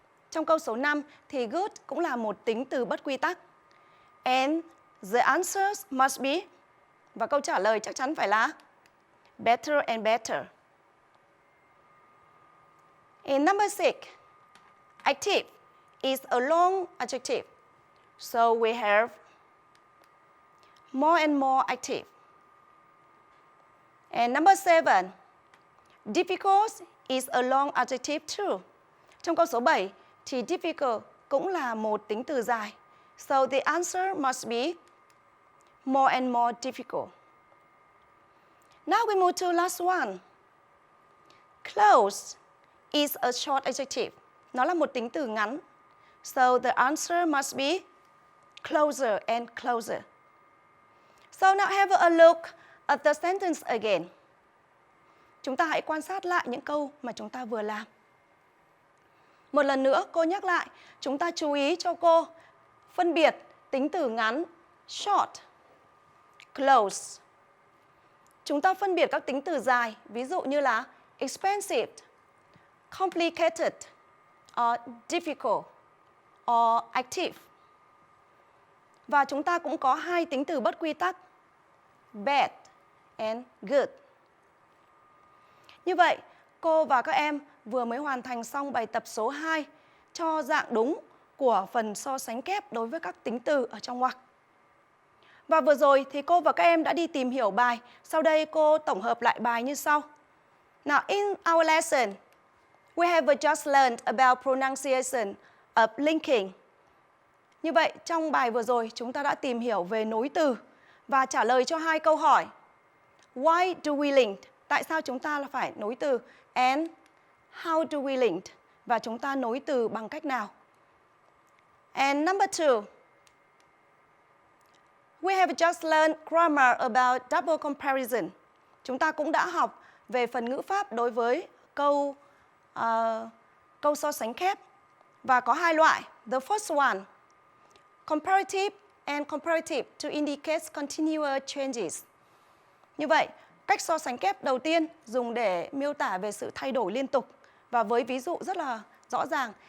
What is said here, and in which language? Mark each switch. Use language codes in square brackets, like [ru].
[vi] Trong câu số 5 thì good cũng là một tính từ bất quy tắc. [en] And the answers must be, [vi] và câu trả lời chắc chắn phải là [en] better and better. In number 6, active is a long adjective. So we have more and more active. And number 7, difficult is a long adjective too. [vi] Trong câu số 7 thì difficult cũng là một tính từ dài. [en] So the answer must be more and more difficult. Now we move to last one. Close is a short adjective. [vi] Nó là một tính từ ngắn. [en] So the answer must be closer and closer. So now have a look at the sentence again. [vi] Chúng ta hãy quan sát lại những câu mà chúng ta vừa làm. Một lần nữa cô nhắc lại, chúng ta chú ý cho cô phân biệt tính từ ngắn short, close. Chúng ta phân biệt các tính từ dài, ví dụ như là expensive, complicated, or difficult, or active. Và chúng ta cũng có hai tính từ bất quy tắc, bad and good. Như vậy, cô và các em vừa mới hoàn thành xong bài tập số 2 cho dạng đúng của phần so sánh kép đối với các tính từ ở trong ngoặc. Và vừa rồi thì cô và các em đã đi tìm hiểu bài. Sau đây cô tổng hợp lại bài như sau. [en] Now, in our lesson, we have just learned about pronunciation of linking. [vi] Như vậy, trong bài vừa rồi, chúng ta đã tìm hiểu về nối từ và trả lời cho hai câu hỏi. [en] Why do we link? [vi] Tại sao chúng ta phải nối từ? [en] And how do we link? [vi] Và chúng ta nối từ bằng cách nào? [en] And number 2, we have just learned grammar about double comparison. [vi] Chúng ta cũng đã học về phần ngữ pháp đối với câu so sánh kép. Và có hai loại. [en] The first one, comparative and comparative to indicate continuous changes. [vi] Như vậy, cách so sánh kép đầu tiên dùng để miêu tả về sự thay đổi liên tục. Và với ví dụ rất là rõ ràng.